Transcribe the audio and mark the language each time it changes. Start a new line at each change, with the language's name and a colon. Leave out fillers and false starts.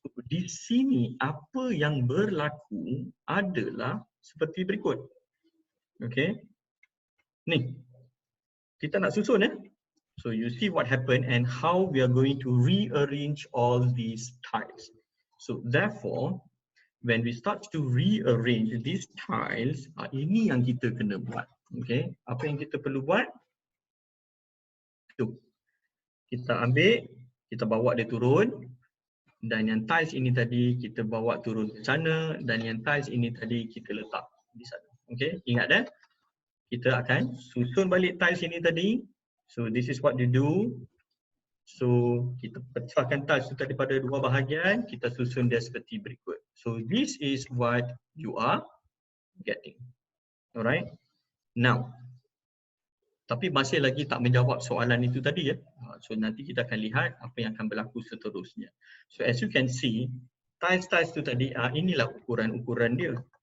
Malay: Di sini apa yang berlaku adalah seperti berikut. Okay, ni kita nak susun ya.
English: So you see what happened and how we are going to rearrange all these tiles. So therefore, when we start to rearrange these tiles,
Malay: ini yang kita kena buat. Okay, apa yang kita perlu buat? Tu. Kita ambil, kita bawa dia turun, dan yang tiles ini tadi kita bawa turun ke sana, dan yang tiles ini tadi kita letak di sana. Okay, ingat dah? Kita akan susun balik tiles ini tadi.
English: So this is what you do.
Malay: So kita pecahkan tiles itu daripada dua bahagian, kita susun dia seperti berikut.
English: So this is what you are getting.
Malay: Alright. Now, tapi masih lagi tak menjawab soalan itu tadi ya. So nanti kita akan lihat apa yang akan berlaku seterusnya.
English: So as you can see,
Malay: tiles itu tadi, inilah ukuran-ukuran dia.